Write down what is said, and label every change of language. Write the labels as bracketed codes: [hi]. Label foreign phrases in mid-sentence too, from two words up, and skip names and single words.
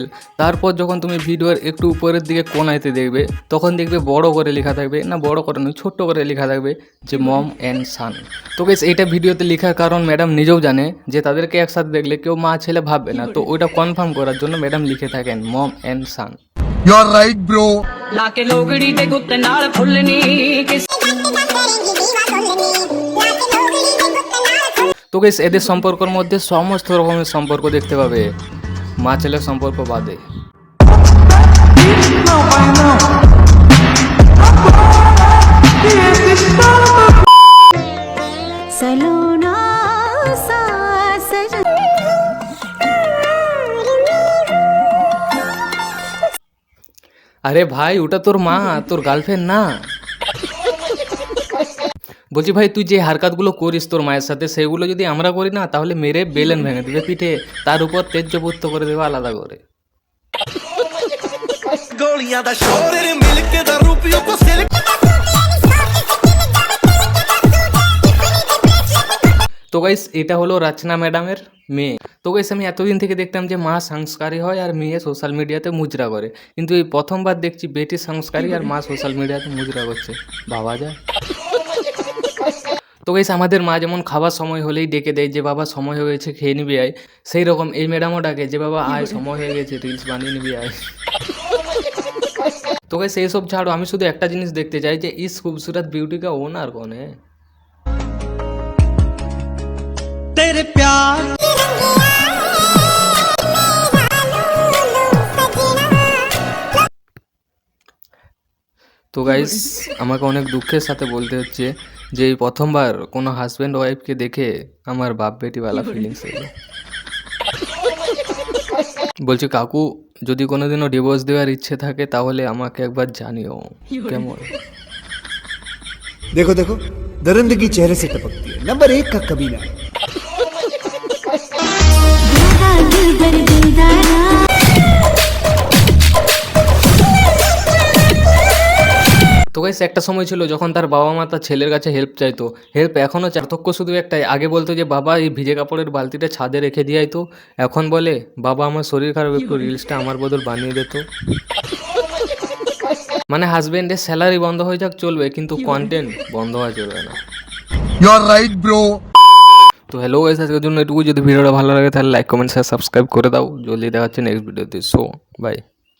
[bn] তারপর যখন তুমি ভিডিওর একটু উপরের দিকে কোনাইতে দেখবে, তখন দেখবে বড় করে লেখা থাকবে, না বড় করে নয় ছোট্ট করে লেখা থাকবে যে [en] mom and son. [bn] তো গাইস এটা ভিডিওতে লেখার কারণ ম্যাডাম নিজেও জানে যে তাদেরকে একসাথে দেখলে কেউ মা ছেলে ভাববে না, তো ওইটা কনফার্ম করার জন্য ম্যাডাম লিখে থাকেন [en] mom and son. You are right, bro. [pa] ਲਾਕੇ ਲੋਗੜੀ ਦੇ ਗੁੱਤ ਨਾਲ ਫੁੱਲਣੀ [bn] তো গাইস এদের সম্পর্কের মধ্যে সমস্ত রকমের সম্পর্ক দেখতে পাবে, মা ছেলের সম্পর্ক বাদে। [hi] सलोना सा सजन [bn] আরে ভাই ওটা তোর মা, তোর গার্লফ্রেন্ড না। বলছি ভাই তুই যে হারকাতগুলো করিস তোর মায়ের সাথে, সেগুলো যদি আমরা করি না তাহলে মেরে বেলেন ভেঙে দিবে পিঠে, তার উপর তেজ্যপুত্র করে দেবে আলাদা করে। [pa] ਗੋਲੀਆਂ ਦਾ ਸ਼ੋਰ ਤੇਰੇ ਮਿਲ ਕੇ ਦਾ ਰੂਪੀਓ ਕੋ ਸਿਰ [bn] তো গাইস এটা হলো রচনা ম্যাডামের মেয়ে। তো গাইস আমি এতদিন থেকে দেখতাম যে মা সংস্কারী হয় আর মেয়ে সোশ্যাল মিডিয়াতে মুজরা করে, কিন্তু এই প্রথমবার দেখছি বেটি সংস্কারী আর মা সোশ্যাল মিডিয়াতে মুজরা করছে, ভাবা যায়। তো গাইস আমাদের মা যেমন খাবার সময় হলেই ডেকে দেয় যে বাবা সময় হয়ে গেছে খেয়ে নিবি আয়, সেই রকম এই ম্যাডামও ডাকে যে বাবা আয় সময় হয়ে গেছে রিলস বানিয়ে নিবি আয়। তো গাইস এইসব ছাড়ো, আমি শুধু একটা জিনিস দেখতে চাই যে [hi] इस ख़ूबसूरत ब्यूटी का ओनर कौन है। [pa] ਤੇਰੇ ਪਿਆਰ [bn] তো গাইস আমাকে অনেক দুঃখের সাথে বলতে হচ্ছে যে এই প্রথমবার কোনো হাজব্যান্ড ওয়াইফকে দেখে আমার বাপ বেটিওয়ালা ফিলিংস এলো। বলছি কাকু যদি কোনোদিনও ডিভোর্স দেওয়ার ইচ্ছে থাকে তাহলে আমাকে একবার জানিও কেমন। [hi] देखो देखो दरिंदगी चेहरे से टपकती है। नंबर 1 का कबीला है। [bn] তো গাইস একটা সময় ছিল যখন তার বাবা মা তার ছেলের কাছে হেল্প চাইতো, হেল্প এখনও পার্থক্য শুধু একটাই, আগে বলতো যে বাবা এই ভিজে কাপড়ের বালতিটা ছাদে রেখে দিয়ে আইতো, এখন বলে বাবা আমার শরীর খারাপ একটু রিলসটা আমার বদল বানিয়ে দিত। মানে হাজবেন্ডের স্যালারি বন্ধ হয়ে যাক চলবে, কিন্তু কন্টেন্ট বন্ধ হওয়া চলবে না। [en] You are right, bro. [bn] তো হ্যালো গাইস, আজকের জন্য এটুকু। যদি ভিডিওটা ভালো লাগে তাহলে [en] like comment share subscribe [bn] করে দাও। জলদি দেখাচ্ছে নেক্সট ভিডিওতে। [en] so bye.